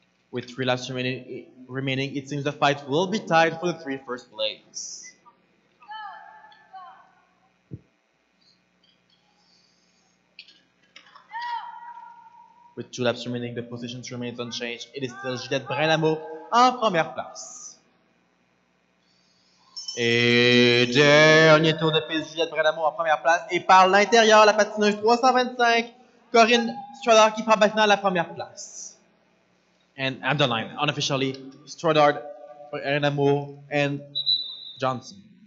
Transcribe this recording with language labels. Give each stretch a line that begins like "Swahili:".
English: With 3 laps remaining, it seems the fight will be tied for the 3 first place. With 2 laps remaining, the positions remains unchanged. It is still Juliette Brenamo
French: en première place. Et dernier tour de piste, Juliette Brenamo en première place. Et par l'intérieur, la patineuse 325, Corinne Stoddard qui prend maintenant la première place.
English: And at the line, unofficially, Stoddard, Brenamo, and Johnson.